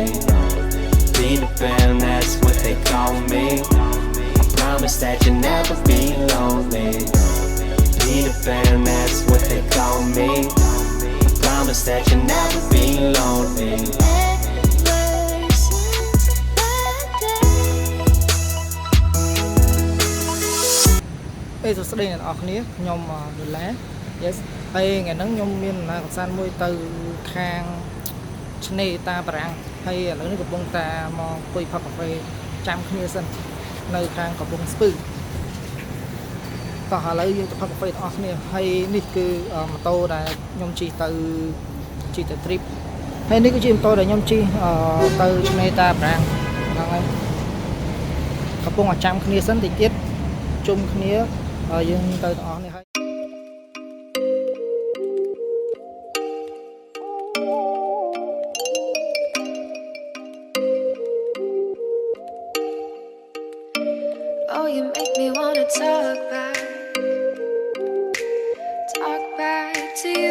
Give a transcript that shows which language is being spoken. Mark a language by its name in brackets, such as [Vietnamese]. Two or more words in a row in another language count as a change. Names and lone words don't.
[English] Peter Pan, that's what they call me. I promise that you'll never be lonely. Peter Pan, that's what they call me. I promise that you'll never be lonely. ever since that day. [Khmer] ពេលសួស្តីអ្នកនរគ្នាខ្ញុំដុល្លារ Yes ហើយថ្ងៃហ្នឹងខ្ញុំមានដំណើរកម្សាន្តមួយទៅខាង ឆ្នេរតាបារាំងហើយឥឡូវនេះកំពុងតែមកអង្គុយផឹកកាហ្វេចាំគ្នាសិននៅខាងកំពង់ស្ពឺតោះឥឡូវយើងទៅផឹកកាហ្វេទាំងអស់គ្នាហើយនេះគឺម៉ូតូដែលខ្ញុំជិះទៅ trip ហើយនេះគឺជាម៉ូតូដែលខ្ញុំជិះទៅឆ្នេរតាបារាំងហ្នឹងហើយកំពុងតែចាំគ្នាសិនតិចទៀតជុំគ្នាយើងទៅទាំងអស់នេះហើយ [English] Oh, you make me wanna talk back to you.